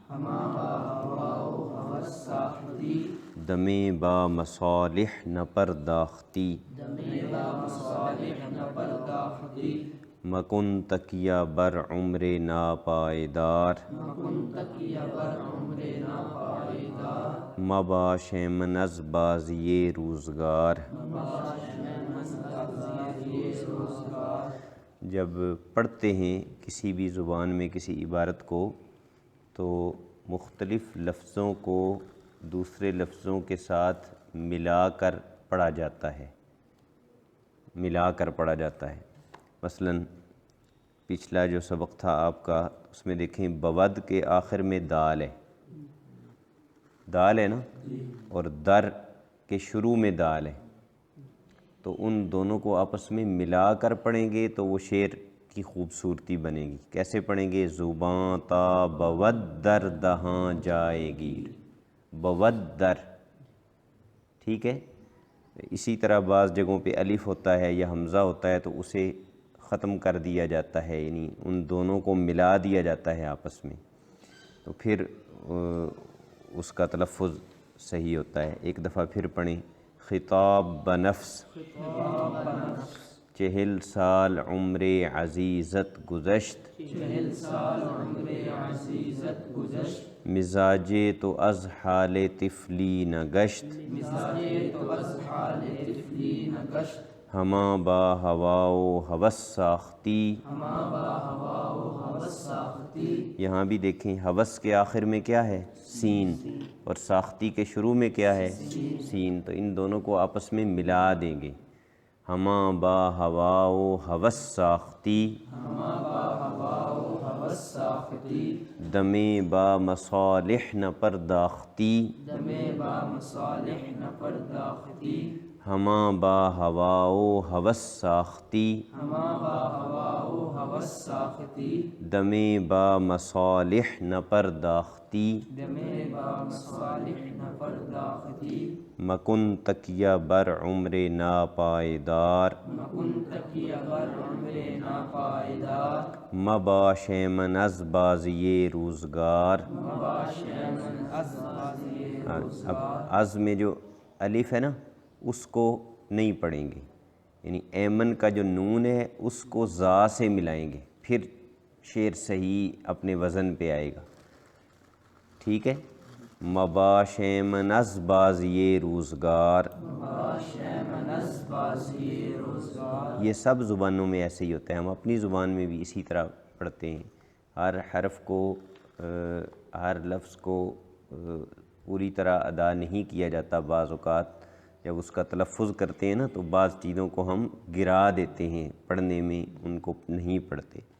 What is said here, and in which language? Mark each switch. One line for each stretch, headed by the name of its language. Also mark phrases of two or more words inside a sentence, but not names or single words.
Persian: دمے با مصالح نہ پرداختی مکن تکیہ بر عمر ناپائیدار مباش من از بازی روزگار۔
Urdu: جب پڑھتے ہیں کسی بھی زبان میں کسی عبارت کو تو مختلف لفظوں کو دوسرے لفظوں کے ساتھ ملا کر پڑھا جاتا ہے، مثلاً پچھلا جو سبق تھا آپ کا اس میں دیکھیں بود کے آخر میں دال ہے نا، اور در کے شروع میں دال ہے، تو ان دونوں کو آپس میں ملا کر پڑھیں گے تو وہ شعر کی خوبصورتی بنے گی۔ کیسے پڑھیں گے؟
Persian: زباں تا بود در دہاں جائے گیر، بود در،
Urdu: ٹھیک ہے۔ اسی طرح بعض جگہوں پہ الف ہوتا ہے یا حمزہ ہوتا ہے تو اسے ختم کر دیا جاتا ہے، یعنی ان دونوں کو ملا دیا جاتا ہے آپس میں، تو پھر اس کا تلفظ صحیح ہوتا ہے۔ ایک دفعہ پھر پڑھیں،
Persian: خطاب بنفس 40 سال عمر عزیزت گذشت مزاجے تو از حال طفلی نہ گشت ہماں با ہوا و ہوس ساختی۔
Urdu: یہاں بھی دیکھیں ہوس کے آخر میں کیا ہے؟ سین، اور ساختی کے شروع میں کیا ہے؟ سین، تو ان دونوں کو آپس میں ملا دیں گے۔
Persian: ہماں با ہوا و ہوس ساختی دمے با مصالح نہ پرداختی ہماں با ہوا و ہوس ساختی دمے با مصالح نہ پرداختی مکن تکیہ بر عمر ناپائیدار مباش من از بازی روزگار۔
Urdu: اب از میں جو الف ہے نا اس کو نہیں پڑھیں گے، یعنی ایمن کا جو نون ہے اس کو زا سے ملائیں گے، پھر شعر صحیح اپنے وزن پہ آئے گا، ٹھیک ہے۔
Persian: مباش من از بازی روزگار،
Urdu: یہ سب زبانوں میں ایسے ہی ہوتا ہے، ہم اپنی زبان میں بھی اسی طرح پڑھتے ہیں۔ ہر حرف کو، ہر لفظ کو پوری طرح ادا نہیں کیا جاتا، بعض اوقات جب اس کا تلفظ کرتے ہیں نا تو بعض چیزوں کو ہم گرا دیتے ہیں، پڑھنے میں ان کو نہیں پڑھتے۔